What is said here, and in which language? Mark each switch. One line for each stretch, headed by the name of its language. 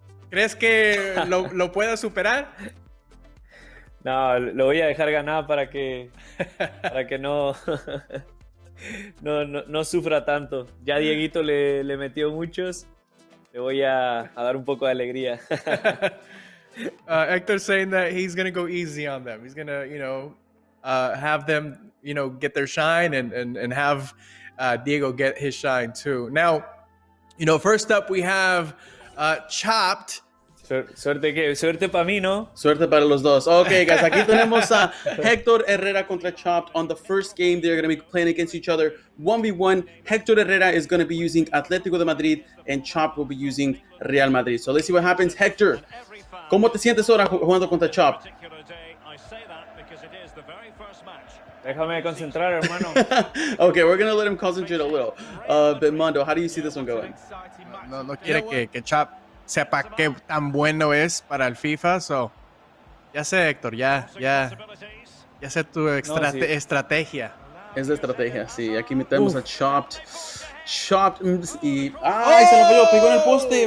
Spanish: ¿Crees que lo pueda superar? No, lo voy a dejar ganar para que no, no sufra tanto. Ya Dieguito le metió muchos. Le voy a dar un poco de alegría.
English: Héctor saying that he's going to go easy on them. He's going to, have them, get their shine and have Diego get his shine too. Now, first up we have Chopped.
Spanish: Suerte para mí, ¿no? Suerte para los dos.
English: Okay, guys,
Spanish: aquí tenemos a Hector Herrera contra Chopped.
English: On the first game, they're going to be playing against each other 1v1. Hector Herrera is going to be using Atlético de Madrid, and Chopped will be using Real Madrid. So let's see what happens.
Spanish: Hector, ¿cómo te sientes ahora jugando contra Chopped? Déjame concentrar, hermano.
English: Okay, we're going to let him concentrate a little. But Mondo, how do you see this one going?
Spanish: No quiere que Chopped sepa qué tan bueno es para el FIFA, so ya sé, Héctor, ya sé tu estrategia. Es la estrategia, sí. Aquí metemos a Chopped y ¡ay! Se lo pegó, pegó en el poste.